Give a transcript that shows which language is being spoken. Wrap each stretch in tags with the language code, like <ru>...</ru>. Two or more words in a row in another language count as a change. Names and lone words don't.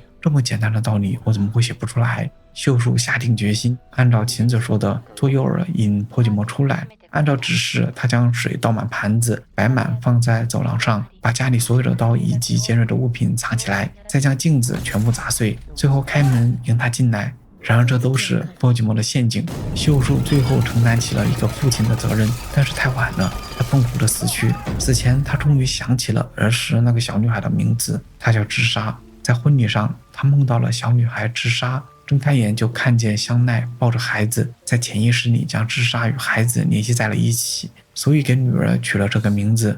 <zh>這麼簡單的道理，我怎麼會寫不出來？秀樹下定決心，按照秦子說的，做誘餌引破巨魔出來。按照指示，他將水倒滿盤子，擺滿放在走廊上，把家裡所有的刀以及尖銳的物品藏起來，再將鏡子全部砸碎，最後開門迎他進來。然而這都是破巨魔的陷阱。秀樹最後承擔起了一個父親的責任，但是太晚了，他痛苦的死去。死前他終於想起了兒時那個小女孩的名字，她叫智莎。在婚禮上，他夢到了小女孩智莎，睜開眼就看見香奈抱着孩子，在潛意識裡將智莎與孩子聯繫在了一起，所以給女兒取了這個名字。</zh>